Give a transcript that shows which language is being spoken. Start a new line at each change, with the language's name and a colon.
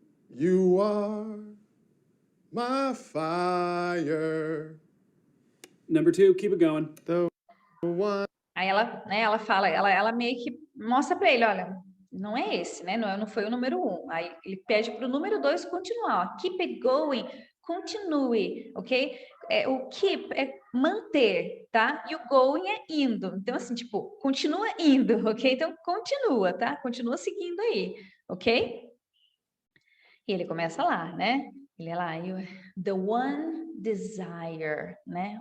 English: You are my fire. Number 2, keep it going. The one.
Portuguese: Aí ela, né, ela fala, ela meio que mostra para ele, olha, não é esse, né? Não foi o número 1. Aí ele pede para o número 2 continuar, ó.
English: Keep it going,
Portuguese: continue, ok? O keep é manter, tá? E o going é indo. Então, assim, tipo, continua indo, ok? Então, continua, tá? Continua seguindo aí, ok? E ele começa lá, né? Ele é lá,
English: the one desire,
Portuguese: né?